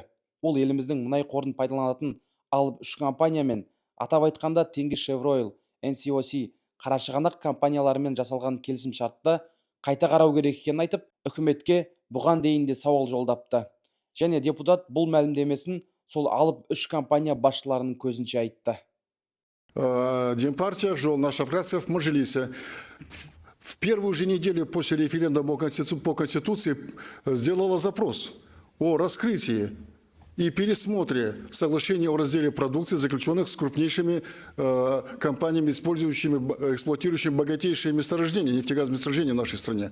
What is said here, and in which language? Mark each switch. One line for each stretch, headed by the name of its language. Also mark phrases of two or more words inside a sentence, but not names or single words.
Kazakh: Ол еліміздің мұнай қорын пайдаланатын алып 3 компаниямен, атап айтқанда Теңіз Шевройл, NCOC, Қарашығанақ компанияларымен жасалған келісім шартты қайта қарау керек екенін айтып, үкіметке бұған дейін де сауал жолдапты. Және депутат бұл мәлімдемесін сол алып 3 компания басшыларының көзінше айтты.
Russian: Демпартия, наша фракция в Мажилисе в первую же неделю после референдума по Конституции сделала запрос о раскрытии и пересмотре соглашения о разделе продукции, заключенных с крупнейшими компаниями, эксплуатирующими богатейшие месторождения, нефтегазовые месторождения в нашей стране.